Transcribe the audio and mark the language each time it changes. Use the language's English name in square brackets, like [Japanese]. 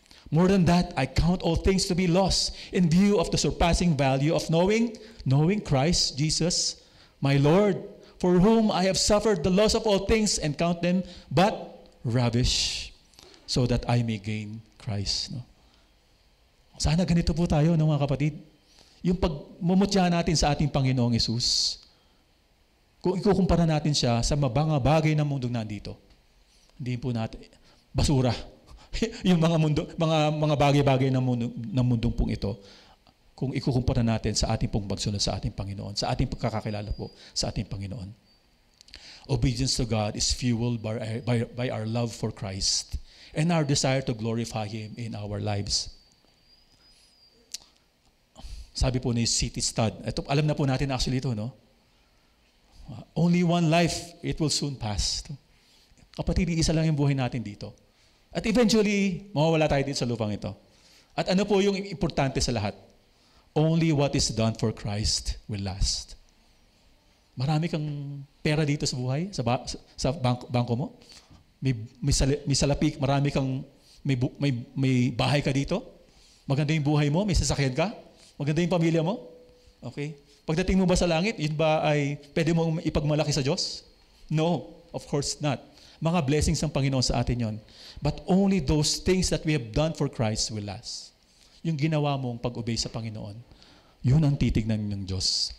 [English] More than that, I count all things to be lost in view of the surpassing value of knowing Christ Jesus, my Lord, for whom I have suffered the loss of all things and count them but rubbish, so that I may gain Christ. [Filipino] No? Sana ganito po tayo, no, mga kapatid. Yung pagmumutya natin sa ating Panginoong Hesus, kung ikukumpara natin siya sa mga bagay ng mundong nandito, hindi po natin, basura. Yung mga bagay-bagay ng mundong pong ito, kung ikukumpara natin sa ating pong pagsunod sa ating Panginoon, sa ating pagkakakilala po sa ating Panginoon. [English] Obedience to God is fueled by our love for Christ and our desire to glorify Him in our lives. [Filipino] Sabi po ni C.T. Studd, ito, alam na po natin actually ito, no? [English] Only one life, it will soon pass. [Filipino] Kapatid, isa lang yung buhay natin dito. At eventually, mawawala tayo dito sa lupang ito. At ano po yung importante sa lahat? [English] Only what is done for Christ will last. [Filipino] Marami kang pera dito sa buhay, sa bangko mo. May salapik, marami kang, may bahay ka dito. Maganda yung buhay mo, may sasakyan ka. Maganda yung pamilya mo. Okay? Pagdating mo ba sa langit, yun ba ay pwede mong ipagmalaki sa Diyos? [English] No, of course not. [Filipino] Mga blessings ng Panginoon sa atin yon. [English] But only those things that we have done for Christ will last. [Filipino] Yung ginawa mong pag-obey sa Panginoon, yun ang titignan ng Diyos.